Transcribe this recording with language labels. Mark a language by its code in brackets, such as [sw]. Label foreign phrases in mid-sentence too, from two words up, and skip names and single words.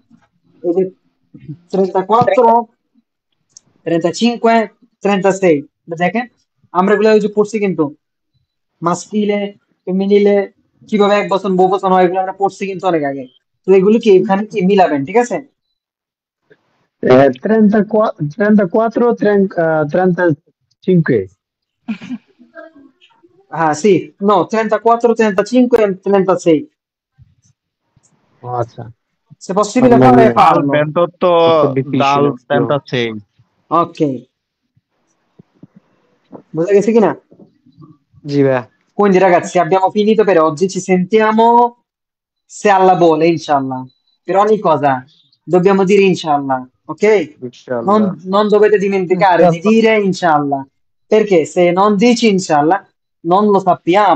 [bn] এই যে 34, 35, 36, দেখেন আমরা এগুলো ওই যে পড়ছি কিন্তু, মাস্কিলে, ফেমিনিলে, কিভাবে এক বচন বহু বচন হয়, এগুলো আমরা পড়ছি কিন্তু অনেক আগে। তো এগুলো কি এখানে কি মিলাবেন, ঠিক আছে? 34, 34, 35. হ্যাঁ, [it] sì, no, 34, 35 e 36. [bn] আচ্ছা, [it] Se possibile fare, Al farlo. 28, Molto dal difficile. 36. [bn] Ok, বুঝা গেছে কিনা? জি ভাইয়া। [it] Quindi ragazzi abbiamo finito per oggi, ci sentiamo se Allah vuole, inshallah. Per ogni cosa dobbiamo dire inshallah, ok? [bn] ইনশাআল্লাহ। [it] Non dovete dimenticare di dire inshallah, perché se non dici inshallah non lo sappiamo.